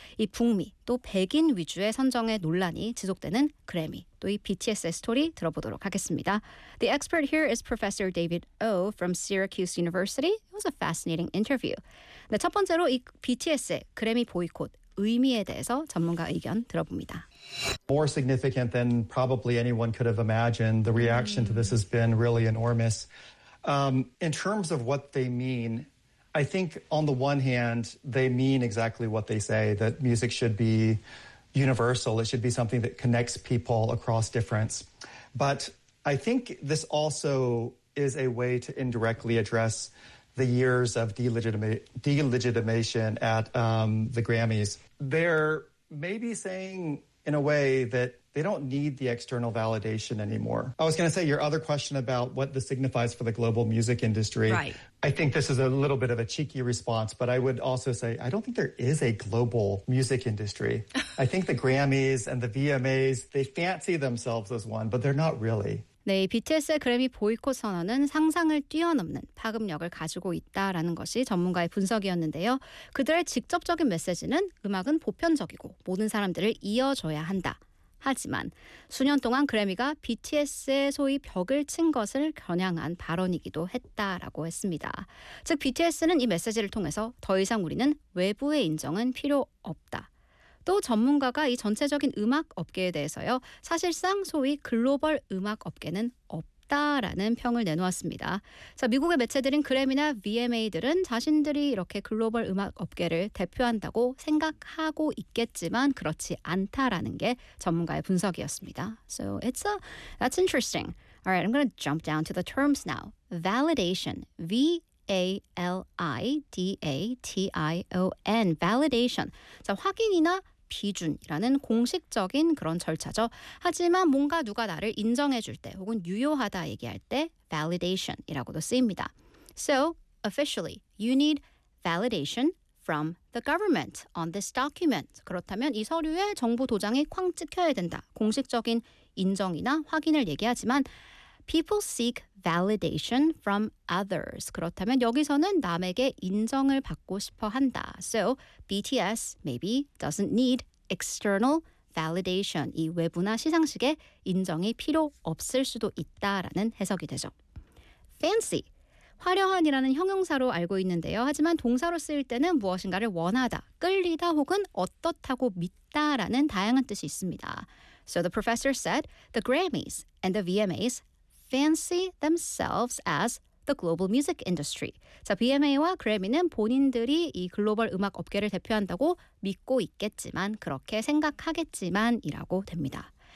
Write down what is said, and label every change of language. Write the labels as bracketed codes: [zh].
[ko] 이 북미 또 백인 위주의 선정의 논란이 지속되는 그래미 또 이 BTS의 스토리 들어보도록 하겠습니다. [en] The expert here is Professor David Oh from Syracuse University. It was a fascinating interview. [ko] 네, 첫 번째로 이 BTS의 그래미 보이콧 의미에 대해서 전문가 의견 들어봅니다. [en] More significant than probably anyone could have imagined. The reaction to this has been really enormous. In terms of what they mean, I think on the one hand, they mean exactly what they say, that music should be universal. It should be something that connects people across difference. But I think this also is a way to indirectly address the years of delegitimation at the Grammys. They're maybe saying in a way that they don't need the external validation anymore. I was going to say your other question about what this signifies for the global music industry. Right. I think this is a little bit of a cheeky response, but I would also say I don't think there is a global music industry. I think the Grammys and the VMAs, they fancy themselves as one, but they're not really. [ko] 네, BTS의 그래미 보이콧 선언은 상상을 뛰어넘는 파급력을 가지고 있다라는 것이 전문가의 분석이었는데요. 그들의 직접적인 메시지는 음악은 보편적이고 모든 사람들을 이어줘야 한다. 하지만 수년 동안 그래미가 BTS의 소위 벽을 친 것을 겨냥한 발언이기도 했다라고 했습니다. 즉 BTS는 이 메시지를 통해서 더 이상 우리는 외부의 인정은 필요 없다. 또 전문가가 이 전체적인 음악 업계에 대해서요. 사실상 소위 글로벌 음악 업계는 없다라는 평을 내놓았습니다. 자, 미국의 매체들인 그래미나 VMA들은 자신들이 이렇게 글로벌 음악 업계를 대표한다고 생각하고 있겠지만 그렇지 않다라는 게 전문가의 분석이었습니다. [en] So it's a, that's interesting. All right, I'm going to jump down to the terms now. Validation, V-A-L-I-D-A-T-I-O-N, validation. [ko] 자, 확인이나 비준이라는 공식적인 그런 절차죠. 하지만 뭔가 누가 나를 인정해 줄 때 혹은 유효하다 얘기할 때 validation이라고도 쓰입니다. [en] So, officially, you need validation from the government on this document. [ko] 그렇다면 이 서류에 정부 도장이 쾅 찍혀야 된다. 공식적인 인정이나 확인을 얘기하지만 [en] People seek validation from others. [ko] 그렇다면 여기서는 남에게 인정을 받고 싶어 한다. [en] So BTS maybe doesn't need external validation. [ko] 이 외부나 시상식에 인정이 필요 없을 수도 있다라는 해석이 되죠. Fancy, 화려한이라는 형용사로 알고 있는데요. 하지만 동사로 쓰일 때는 무엇인가를 원하다, 끌리다 혹은 어떻다고 믿다라는 다양한 뜻이 있습니다. [en] So the professor said the Grammys and the VMAs fancy themselves as the global music industry. [ko] 자, BMA와 그래미는 본인들이 이 글로벌 음악 업계를 대표한다고 믿고 있겠지만 그렇게 생각하겠지만이라고 됩니다.